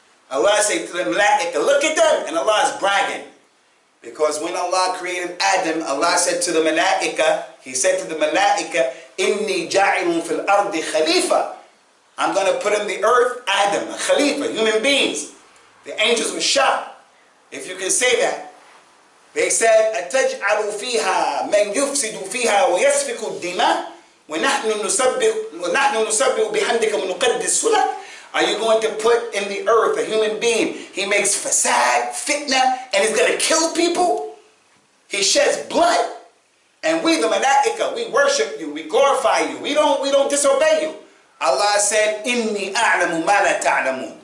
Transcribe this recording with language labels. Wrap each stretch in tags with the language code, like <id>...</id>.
<en>Allah said to the malaika, look at them, and Allah is bragging. Because when Allah created Adam, Allah said to the malaika, He said to the malaika,</en> <ar>Inni ja'ilun fil ardi khalifa.</ar> <en>I'm going to put in the earth Adam, a khalifa, human beings. The angels were shocked, if you can say that.</en> <ar>They said, أَتَجْعَلُ فِيهَا مَنْ يُفْسِدُ فِيهَا وَيَسْفِكُ الدِّمَاءِ وَنَحْنُ نُسَبِّحُ بِحَمْدِكَ وَنُقَدِّسُ لَكَ.</ar> <en>Are you going to put in the earth a human being? He makes fasad, fitna, and he's going to kill people. He sheds blood. And we, the malaika, we worship you, we glorify you. We don't disobey you. Allah said,</en> <ar>Inni a'lamu ma la ta'lamun.</ar>